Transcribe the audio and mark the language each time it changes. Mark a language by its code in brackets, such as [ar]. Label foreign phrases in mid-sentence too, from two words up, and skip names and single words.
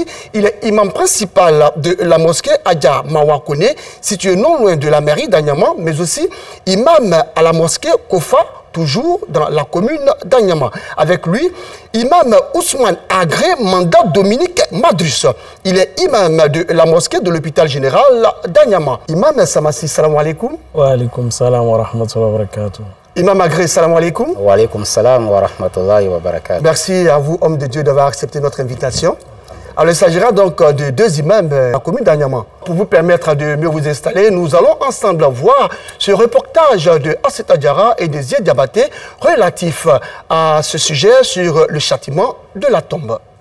[fr] Il est imam principal de la mosquée Adja Mawakone, située non loin de la mairie d'Anyama, mais aussi imam à la mosquée Kofa, toujours dans la commune d'Anyama. Avec lui, imam Ousmane Agré Mandat Dominique Madrus. Il est imam de la mosquée de l'hôpital général d'Anyama. Imam Samassi, [ar] السلام عليكم. و عليكم السلام و رحمة الله و بركاته. [fr] Imam Agré, [ar] السلام عليكم. و عليكم السلام و رحمة الله و بركاته. [fr] Merci à vous, homme de Dieu, d'avoir accepté notre invitation. Alors, il s'agira donc de deux imams de la commune d'Anyama. Pour vous permettre de mieux vous installer, nous allons ensemble voir ce reportage de Asset Adjara et de Zied Diabaté relatif à ce sujet sur le châtiment de la tombe.